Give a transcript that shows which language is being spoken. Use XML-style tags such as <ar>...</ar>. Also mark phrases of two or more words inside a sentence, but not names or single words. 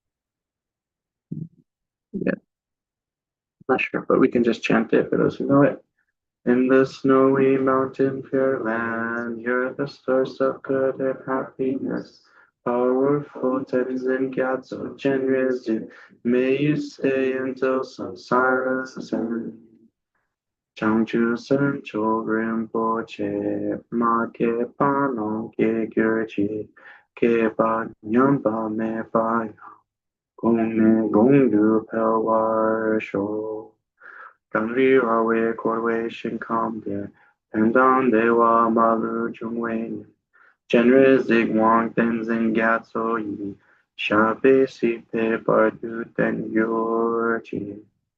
<en>Yeah, not sure, but we can just chant it for those who know it. In the snowy mountain pure land, you're the source of good and happiness. Powerful Tenzin Gyatso Chenrezin, may you stay until samsara's end.</en> <bo>བྱང་ཆུབ་སེམས་མཆོག་རིན་པོ་ཆེ་ མ་སྐྱེས་པ་རྣམས་སྐྱེ་གྱུར་ཅིག་ སྐྱེས་པ་ཉམས་པ་མེད་པ་ གོང་ནས་གོང་དུ་འཕེལ་བར་ཤོག. གངས་རི་ར་བས་བསྐོར་བའི་ཞིང་ཁམས་ ཕན་དང་བདེ་བ་མ་ལུས་འབྱུང་བའི་ སྤྱན་རས་གཟིགས་དབང་བསྟན་འཛིན་རྒྱ་མཚོ་ཡི་ ཞབས་པད་སྲིད་པའི་བར་དུ་བརྟན་གྱུར་ཅིག.</bo>